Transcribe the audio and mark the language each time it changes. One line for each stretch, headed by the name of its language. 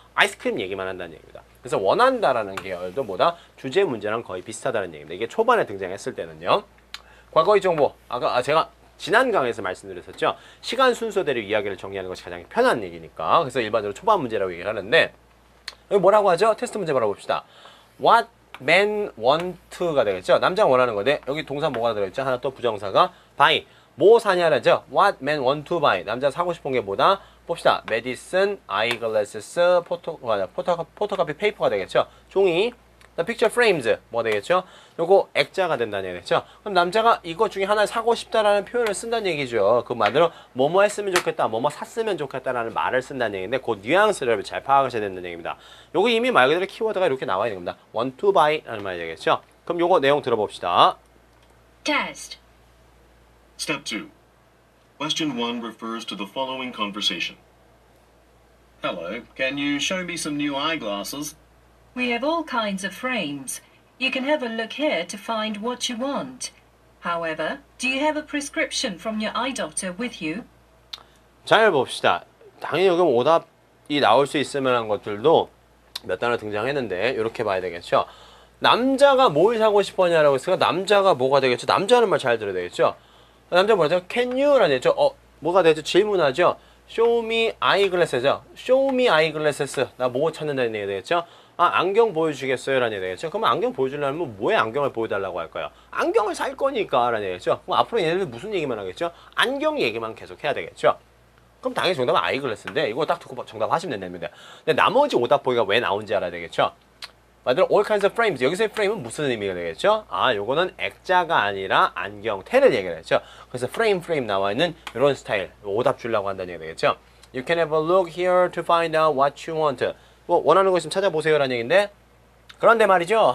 Korean: 아이스크림 얘기만 한다는 얘기입니다. 그래서 원한다라는 계열도 뭐다? 주제 문제랑 거의 비슷하다는 얘기입니다. 이게 초반에 등장했을 때는요. 과거의 정보, 제가 지난 강의에서 말씀드렸었죠. 시간 순서대로 이야기를 정리하는 것이 가장 편한 얘기니까. 그래서 일반적으로 초반 문제라고 얘기를 하는데 여기 뭐라고 하죠? 테스트 문제 바로 봅시다.
English: What men want to가
Korean: 되겠죠. 남자가 원하는 건데 여기 동사 뭐가 들어있죠? 하나 또 부정사가 buy. 뭐 사냐라죠.
English: What men want to buy.
Korean: 남자가 사고 싶은 게 뭐다? 봅시다. medicine, eyeglasses, 포토카피 페이퍼가 되겠죠. 종이. picture frames 뭐가 되겠죠? 요거 액자가 된다는 얘기죠. 그럼 남자가 이거 중에 하나를 사고 싶다라는 표현을 쓴다는 얘기죠. 그 말대로 뭐뭐 했으면 좋겠다, 뭐뭐 샀으면 좋겠다라는 말을 쓴다는 얘기인데 그 뉘앙스를 잘 파악하셔야 된다는 얘기입니다. 요거 이미 말 그대로 키워드가 이렇게 나와 있는 겁니다.
English: want to buy
Korean: 라는 말이 되겠죠. 그럼 요거 내용 들어봅시다.
English: Test. Step 2. Question 1 refers to the following conversation. Hello, can you show me some new eyeglasses? We have all kinds of frames. You can have a look here to find what you want. However, do you have a prescription from your eye doctor with you?
Korean: 잘 봅시다. 당연히 여기 오답이 나올 수 있을 만한 것들도 몇 단어 등장했는데 이렇게 봐야 되겠죠. 남자가 뭘 사고 싶었냐라고 했으니까 남자가 뭐가 되겠죠? 남자는 말 잘 들어야 되겠죠. 남자 뭐라죠?
English: Can you?
Korean: 라는 얘기죠. 뭐가 되죠? 질문하죠.
English: Show me eyeglasses
Korean: 죠.
English: Show me eyeglasses.
Korean: 나 뭐 찾는다는 얘기 되겠죠. 안경 보여주겠어요? 라는 얘기 되겠죠. 그러면 안경 보여주려면 뭐에 안경을 보여달라고 할까요? 안경을 살 거니까 라는 얘기죠. 그럼 앞으로 얘네들 무슨 얘기만 하겠죠? 안경 얘기만 계속 해야 되겠죠. 그럼 당연히 정답은 아이글래스인데 이거 딱 듣고 정답 하시면 된답니다. 근데 나머지 오답 보기가 왜 나온지 알아야 되겠죠. 말대로
English: all kinds of frames.
Korean: 여기서의 frame은 무슨 의미가 되겠죠? 아, 요거는 액자가 아니라 안경테를 얘기를 했죠. 그래서 frame 나와 있는 이런 스타일, 오답 주려고 한다는 얘기가 되겠죠.
English: You can have a look here to find out what you want.
Korean: 뭐 원하는 거 있으면 찾아보세요라는 얘기인데, 그런데 말이죠.